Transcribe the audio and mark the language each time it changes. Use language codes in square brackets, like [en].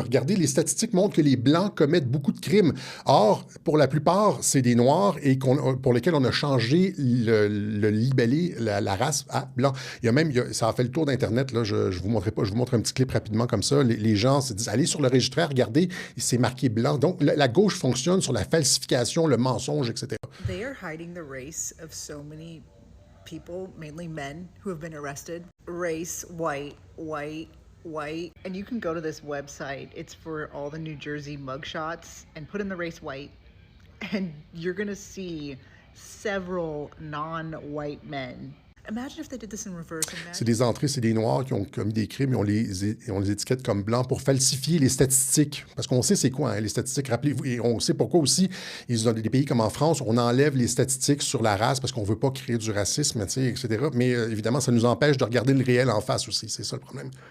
[fr] Regardez, les statistiques montrent que les Blancs commettent beaucoup de crimes. » Or, pour la plupart, c'est des Noirs et pour lesquels on a changé le libellé, la race à blanc. Ça a fait le tour d'Internet. Là, je vous montre un petit clip rapidement comme ça. Les gens se disent « Allez sur le registraire, regardez, c'est marqué blanc. » Donc, la gauche fonctionne sur la falsification, le mensonge, etc. [en] They are hiding the race of so many people, mainly men, who have been arrested. Race, white, white, white. And you can go to this website. It's for all the New Jersey mugshots and put in the race white. And you're going to see several non-white men Imagine if they did this in reverse. [fr] C'est des entrées, c'est des Noirs qui ont commis des crimes et on les étiquette comme blancs pour falsifier les statistiques. Parce qu'on sait c'est quoi, hein, les statistiques. Rappelez-vous, et on sait pourquoi aussi, ils ont des pays comme en France, on enlève les statistiques sur la race parce qu'on ne veut pas créer du racisme, etc. Mais évidemment, ça nous empêche de regarder le réel en face aussi. C'est ça le problème.